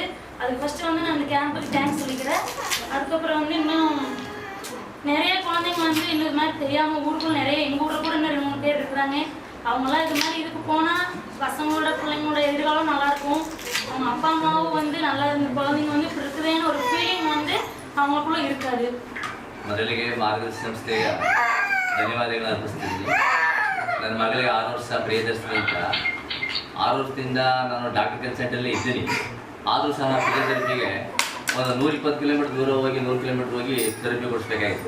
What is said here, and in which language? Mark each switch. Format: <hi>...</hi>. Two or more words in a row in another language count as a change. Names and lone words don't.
<ta>அதுக்கு ஃபஸ்ட்டு நான் அந்த கேம்புக்கு தேங்க்ஸ் சொல்லிக்கிறேன். அதுக்கப்புறம் இன்னும் நிறைய குழந்தைங்க இன்னும் இது மாதிரி தெரியாமல் ஊருக்குள்ள நிறைய எங்கள் ஊரில் கூட இன்னும் 2-3 பேர் இருக்கிறாங்க. அவங்களாம் இது மாதிரி இதுக்கு போனால் பசங்களோட பிள்ளைங்களோட எதிர்காலம் நல்லாயிருக்கும். அவங்க அப்பா அம்மாவும் நல்லா இந்த குழந்தைங்க இப்படி இருக்குதுன்னு ஒரு ஃபீலிங் அவங்களுக்குள்ள இருக்காது.</ta> <kn>ಮೊದಲಿಗೆ ಮಾರ್ಗದರ್ಶಿ ಸಂಸ್ಥೆಯ ಧನ್ಯವಾದಗಳನ್ನು ಅರ್ಪಿಸ್ತೀನಿ. ನನ್ನ ಮಗಳಿಗೆ 6 ವರ್ಷ ಪ್ರಿಯದರ್ಶಿನಿ ಅಂತ. 6 ವರ್ಷದಿಂದ ನಾನು ಡಾಕ್ಟರ್ ಕನ್ಸಲ್ಟಲ್ಲಿ ಇದ್ದೀನಿ. ಆದರೂ ಸಹ ಫಿಸಿಯೋಥೆರಪಿಗೆ ಒಂದು 120 ಕಿಲೋಮೀಟರ್ ದೂರ ಹೋಗಿ 100 ಕಿಲೋಮೀಟರ್ ಹೋಗಿ ಥೆರಪಿ ಕೊಡಿಸ್ಬೇಕಾಗಿತ್ತು.</kn>